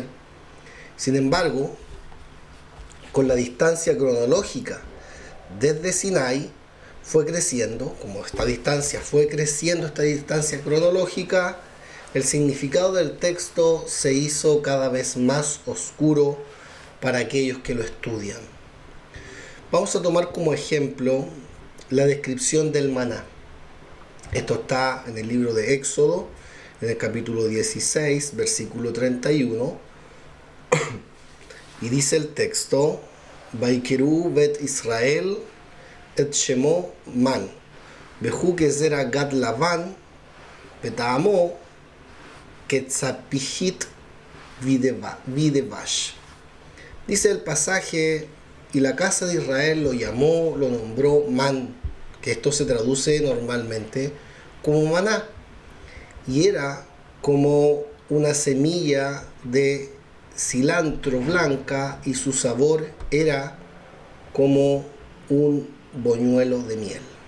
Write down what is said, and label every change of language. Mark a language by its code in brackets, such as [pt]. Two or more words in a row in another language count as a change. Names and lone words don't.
[es] Sin embargo, con la distancia cronológica desde Sinai fue creciendo, como esta distancia cronológica, el significado del texto se hizo cada vez más oscuro para aquellos que lo estudian. Vamos a tomar como ejemplo la descripción del maná. Esto está en el libro de Éxodo, en el capítulo 16, versículo 31, y dice el texto: [he] ויקראו בית ישראל את שמו מן, והוא כזרע גד לבן, וטעמו כצפיחית בדבש. [es] Dice el pasaje: y la casa de Israel lo nombró man, que esto se traduce normalmente como maná, y era como una semilla de cilantro blanca, y su sabor era como un boñuelo de miel.